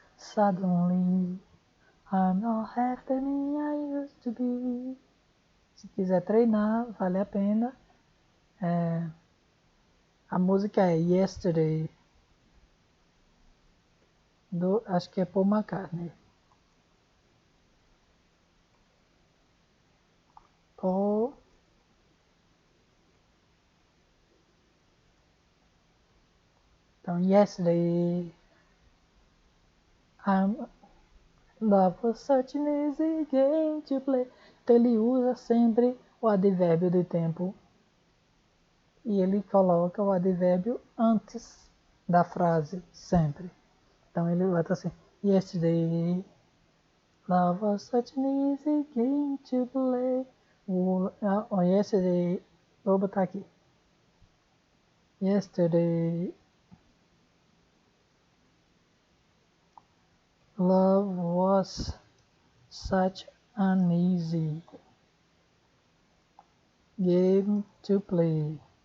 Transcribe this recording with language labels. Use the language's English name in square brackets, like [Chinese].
[English] Suddenly, I'm not half the me I used to be. [Portuguese] Se quiser treinar, vale a pena. A música é Yesterday, acho que é Paul McCartney. [English] Paul Então, Yesterday, love was such an easy game to play. [Portuguese] Então, ele usa sempre o advérbio de tempo e ele coloca o advérbio antes da frase, sempre. Então, ele vai estar assim, [English] Yesterday, love was such an easy game to play. [Portuguese] Yesterday, vou botar aqui. [English] Yesterday, love was such an easy game to play.